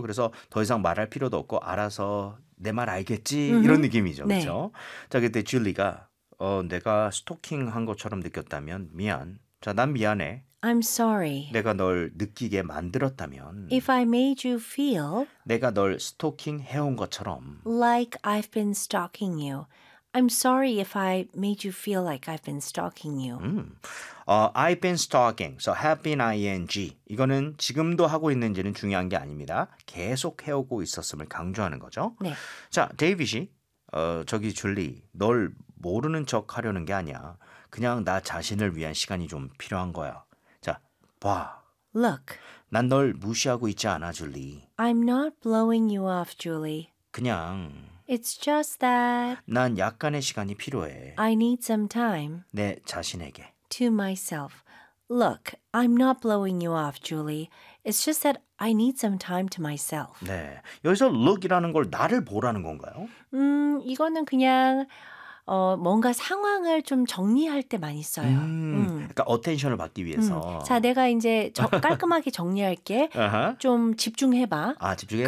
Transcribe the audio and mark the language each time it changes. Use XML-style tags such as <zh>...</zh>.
<ko>그래서 더 이상 말할 필요도 없고 알아서 내 말 알겠지 이런 느낌이죠. 네. 그렇죠? 자, 그때 줄리가 내가 스토킹 한 것처럼 느꼈다면 미안. 자, 난 미안해.</ko> <en>I'm sorry.</en> <ko>내가 널 느끼게 만들었다면.</ko> <en>If I made you feel.</en> <ko>내가 널 스토킹 해온 것처럼.</ko> <en>Like I've been stalking you. I'm sorry if I made you feel like I've been stalking you. I've been stalking. So have been ing.</en> <ko>이거는 지금도 하고 있는지는 중요한 게 아닙니다. 계속 해오고 있었음을 강조하는 거죠. 네. 자, 데이빗이 저기 줄리, 널 모르는 척 하려는 게 아니야. 그냥 나 자신을 위한 시간이 좀 필요한 거야. 자, 봐.</ko> <en>Look.</en> <ko>난 널 무시하고 있지 않아, 줄리.</ko> <en>I'm not blowing you off, Julie.</en> <ko>그냥.</ko> <en>It's just that.</en> <ko>난 약간의 시간이 필요해.</ko> <en>I need some time.</en> <ko>내 자신에게.</ko> <en>To myself. Look, I'm not blowing you off, Julie. It's just that I need some time to myself.</en> <ko>네, 여기서 look이라는 걸 나를 보라는 건가요? 이거는 그냥 뭔가 상황을 좀 정리할 때 많이 써요. 그러니까 attention을 받기 위해서. 자, 내가 이제 깔끔하게 정리할게. 좀 집중해봐. 아, 집중해봐.</ko>